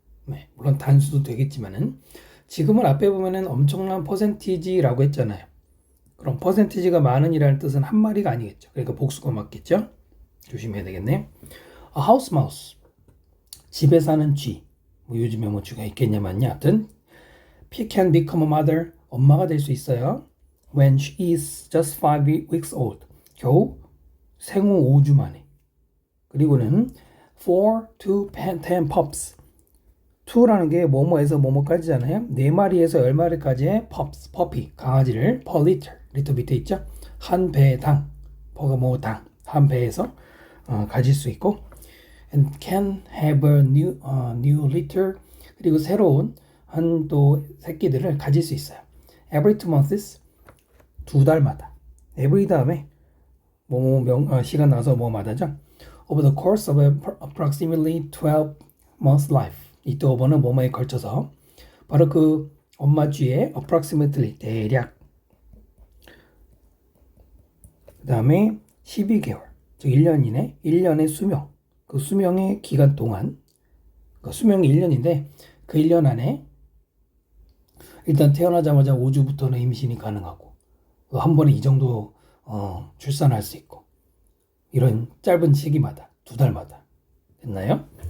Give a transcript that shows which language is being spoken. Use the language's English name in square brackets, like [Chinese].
[Korean] 네, 물론 단수도 되겠지만은 지금은 앞에 보면은 엄청난 퍼센티지라고 했잖아요. 그럼 퍼센티지가 많은이라는 뜻은 한 마리가 아니겠죠. 그러니까 복수가 맞겠죠. 조심해야 되겠네. [English] A house mouse. [Korean] 집에 사는 쥐. 뭐 요즘에 뭐 쥐가 있겠냐 맞냐. [English] 하여튼 can become a mother. [Korean] 엄마가 될 수 있어요. [English] When she is just 5 weeks old. [Korean] 겨우 생후 5주 만에. 그리고는 [English] 4 to 10 pups. [Korean] 2라는 게 뭐뭐에서 뭐뭐까지잖아요. 4마리에서 10마리까지의 pups, puppy, 강아지를 [English] per liter, [Korean] 리터 밑에 있죠. 한 배당, 버가 뭐 당, 한 배에서 가질 수 있고 [English] and can have a new litter, [Korean] 그리고 새로운 한 또 새끼들을 가질 수 있어요. [English] Every 2 months, 2달마다. [Korean] every 다음에 시간 나서 뭐마다죠. [English] Over the course of approximately 12 months life. [Korean] 이 또 오버는 뭐뭐에 걸쳐서 바로 그 엄마 쥐의 approximately 대략 그 다음에 12개월 즉 1년 이내 1년의 수명 그 수명의 기간 동안 그 수명이 1년인데 그 1년 안에 일단 태어나자마자 5주부터는 임신이 가능하고 한 번에 이 정도 출산할 수 있고 이런 짧은 시기마다 2달마다 됐나요?